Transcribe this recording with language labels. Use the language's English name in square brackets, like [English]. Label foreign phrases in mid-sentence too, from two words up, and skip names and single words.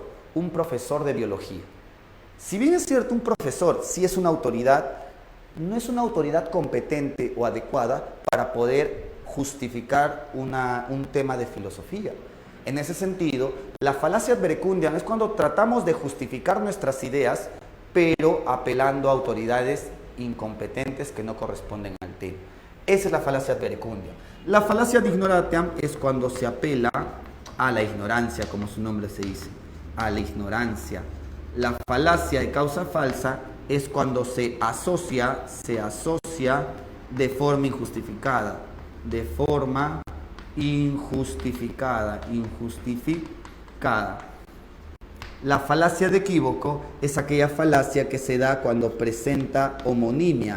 [Spanish] Un profesor de biología. Si bien es cierto, un profesor sí es una autoridad, no es una autoridad competente o adecuada para poder justificar un tema de filosofía. En ese sentido, la falacia [Latin] ad verecundiam [Spanish] es cuando tratamos de justificar nuestras ideas, pero apelando a autoridades incompetentes que no corresponden al tema. Esa es la falacia [Latin] ad verecundiam. [Spanish] La falacia [Latin] ad ignoratiam [Spanish] es cuando se apela a la ignorancia, como su nombre se dice, a la ignorancia. La falacia de causa falsa es cuando se asocia de forma injustificada. La falacia de equívoco es aquella falacia que se da cuando presenta homonimia.